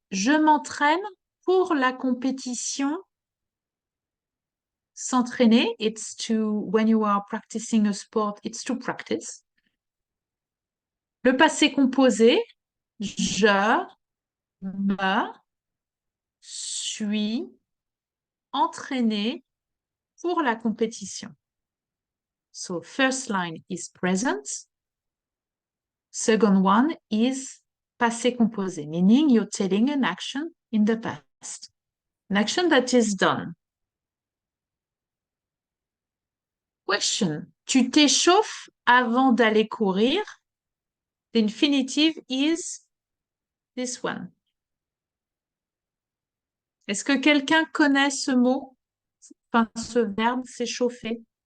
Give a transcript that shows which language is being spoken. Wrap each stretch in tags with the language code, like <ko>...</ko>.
<fr>Je m'entraîne pour la compétition.</fr> <en>S'entraîner, it's to, when you are practicing a sport, it's to practice.</en> <fr>Le passé composé, je me suis entraîné pour la compétition.</fr> <en>So first line is present. Second one is passé composé, meaning you're telling an action in the past. An action that is done. Question.</en> <fr>Tu t'échauffes avant d'aller courir.</fr> <en>The infinitive is this one.</en> <fr>Est-ce que quelqu'un connaît ce mot? Enfin, ce verbe, s'échauffer.</fr>